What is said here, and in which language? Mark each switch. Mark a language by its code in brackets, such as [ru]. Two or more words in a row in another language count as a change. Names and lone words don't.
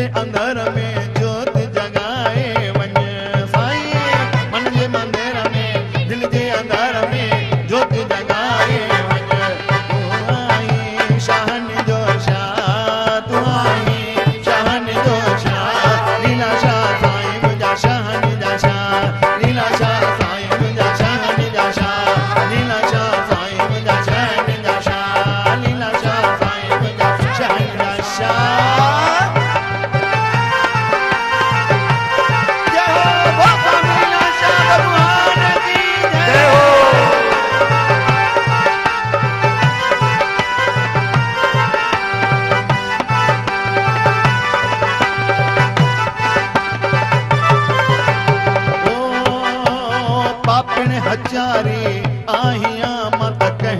[sd] मंदिर में ज्योति जगाए वञ साईं मन जे मंदिर में दिल जे अंदर में ज्योति जगाए वञ तू आई शहन जो शाह तू आई शहन जो शाह लीला शाह साईं मुंहिंजा शहन जा शाह लीला शाह साईं मुंहिंजा शहन जा शाह लीला शाह साईं मुंहिंजा शहन जा शाह लीला शाह साईं मुंहिंजा शहन जा शाह [hi] जय हो बाबा लीला शाह भगवान की जय हो [sd] पापण हजारी आहियां मत कह